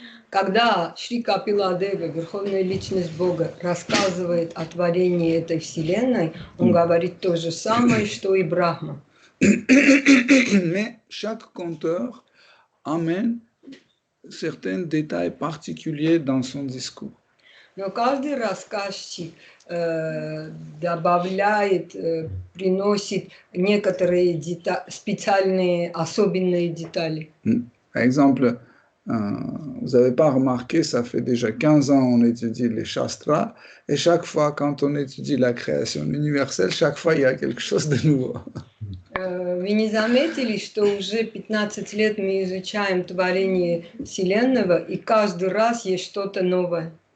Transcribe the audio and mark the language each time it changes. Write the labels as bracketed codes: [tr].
[ru] Когда Шри Капила Дева, Верховная Личность Бога, рассказывает о творении этой Вселенной, он говорит то же самое, что и Брахма. [fr] Mais chaque conteur amène certains détails particuliers dans son discours. [ru] Но каждый рассказчик добавляет, приносит некоторые специальные, особенные детали. [fr] Par exemple, vous n'avez pas remarqué, ça fait déjà 15 ans on étudie les Shastras, et chaque fois quand on étudie la création universelle, chaque fois il y a quelque chose de nouveau. [ru] Вы не заметили, что уже 15 лет мы изучаем творение Вселенного, и каждый раз есть что-то новое?